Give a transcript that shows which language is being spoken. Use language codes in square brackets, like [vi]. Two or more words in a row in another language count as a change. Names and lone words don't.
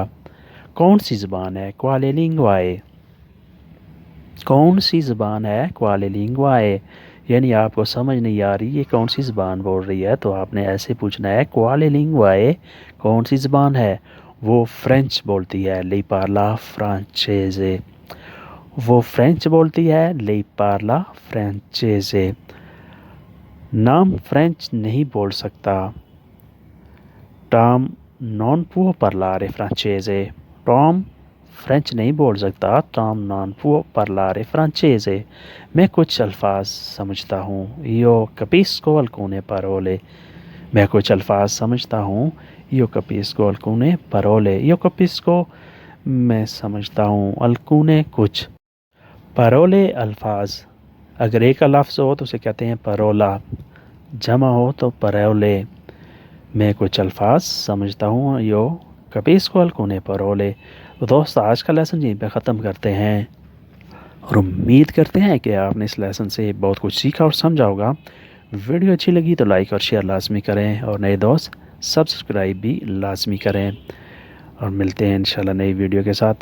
[ur] کون سی زبان ہے, [it] quale lingua, [ur] کون سی زبان ہے, [it] quale lingua, [ur] یعنی آپ کو سمجھ نہیں آ رہی یہ کون سی زبان بول رہی ہے، تو آپ نے ایسے پوچھنا ہے, [it] quale lingua [ur] کون سی زبان ہے. وہ فرنچ بولتی ہے, [it] lei parla francese, [ur] وہ فرنچ بولتی ہے, [it] lei parla francese. [ur] نام فرنچ نہیں بول سکتا, [it] Tom non può parlare francese. [ur] ٹام فرنچ نہیں بول سکتا, [it] Tom non può parlare francese. [ur] میں کچھ الفاظ سمجھتا ہوں, [it] io capisco alcune parole। [ur] میں کچھ الفاظ سمجھتا ہوں, [it] io capisco alcune parole। io capisco [ur] میں سمجھتا ہوں، alcune کچھ. parole الفاظ، اگر ایک کا لفظ ہو تو اسے کہتے ہیں parola، جمع ہو تو parole. میں کچھ الفاظ سمجھتا ہوں, [it] io capisco alcune parole. [ur] تو دوست آج کا لیسن یہیں پہ ختم کرتے ہیں اور امید کرتے ہیں کہ آپ نے اس لیسن سے بہت کچھ سیکھا اور سمجھا ہوگا. ویڈیو اچھی لگی تو لائک اور شیئر لازمی کریں اور نئے دوست سبسکرائب بھی لازمی کریں اور ملتے ہیں [ar] إن شاء الله [ur] نئی ویڈیو کے ساتھ.